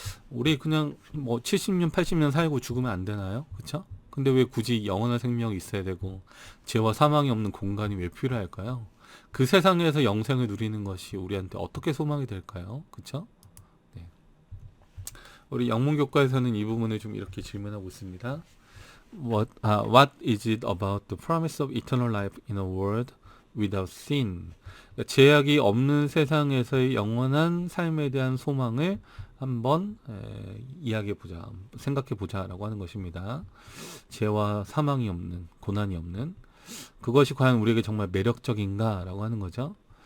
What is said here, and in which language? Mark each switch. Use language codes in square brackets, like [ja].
[ko] 우리 그냥 뭐 70년, 80년 살고 죽으면 안 되나요? 그쵸? 근데 왜 굳이 영원한 생명이 있어야 되고 죄와 사망이 없는 공간이 왜 필요할까요? 그 세상에서 영생을 누리는 것이 우리한테 어떻게 소망이 될까요? 그쵸? 우리 영문교과에서는 이 부분을 좀 이렇게 질문하고 있습니다. [en] What is it about the promise of eternal life in a world without sin? [ko] 그러니까 제약이 없는 세상에서의 영원한 삶에 대한 소망을 한번 이야기해보자, 생각해보자라고 하는 것입니다. 죄와 사망이 없는, 고난이 없는, 그것이 과연 우리에게 정말 매력적인가라고 하는 거죠.